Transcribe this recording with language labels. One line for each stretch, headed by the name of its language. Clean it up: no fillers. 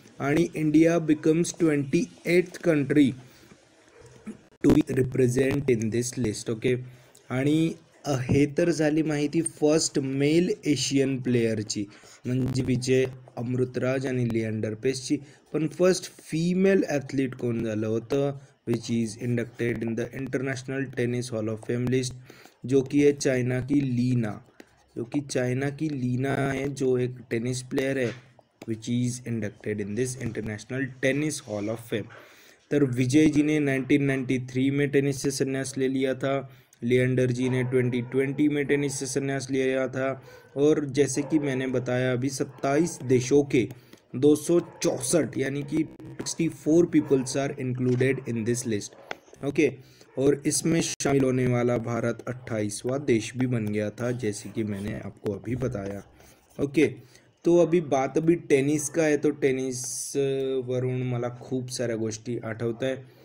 English: आणि India becomes 28th country to be represent in this list.
Marathi: Okay, आणि हे तर झाली माहिती फर्स्ट मेल एशियन प्लेयरची, म्हणजे विजय अमृतराज आणि लिएंडर पेसची. पण फर्स्ट फीमेल ॲथलीट कोण झालं होतं,
English: which is inducted in the international tennis hall of fame list,
Hindi: जो कि है चाइना की लीना है, जो एक टेनिस प्लेयर है
English: Which is inducted in this international tennis hall of fame.
Hindi: तर विजय जी ने 1993 में टेनिस से संन्यास ले लिया था, लिएंडर जी ने 2020 में टेनिस से संन्यास लिया था. और जैसे कि मैंने बताया अभी 27 देशों के 264 यानी कि 64
English: Peoples are included in this list.
Hindi: Okay, और इसमें शामिल होने वाला भारत 28वां देश भी बन गया था, जैसे कि मैंने आपको अभी बताया.
Marathi: ओके,
Hindi: तो अभी बात टेनिस का
Marathi: आहे, तो टेनिस वरून मला खूप साऱ्या गोष्टी आठवत आहे.